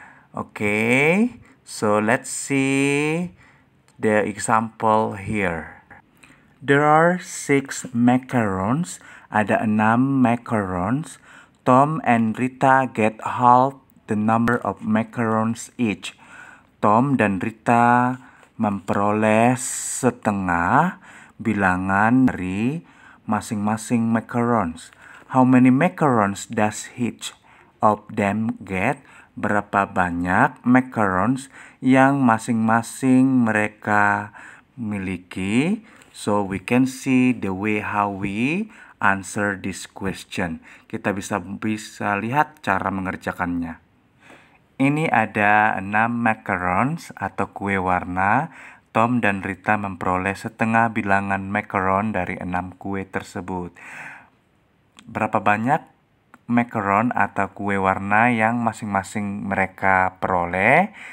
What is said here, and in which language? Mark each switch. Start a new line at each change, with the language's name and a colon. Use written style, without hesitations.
English: Okay, so let's see the example here. There are 6 macarons.
Indonesian: Ada 6 macarons.
English: Tom and Rita get half the number of macarons each.
Indonesian: Tom dan Rita memperoleh setengah bilangan dari masing-masing macarons.
English: How many macarons does each of them get?
Indonesian: Berapa banyak macarons yang masing-masing mereka miliki?
English: So we can see the way how we answer this question.
Indonesian: Kita bisa lihat cara mengerjakannya. Ini ada 6 macarons atau kue warna. Tom dan Rita memperoleh setengah bilangan macaron dari 6 kue tersebut. Berapa banyak macaron atau kue warna yang masing-masing mereka peroleh?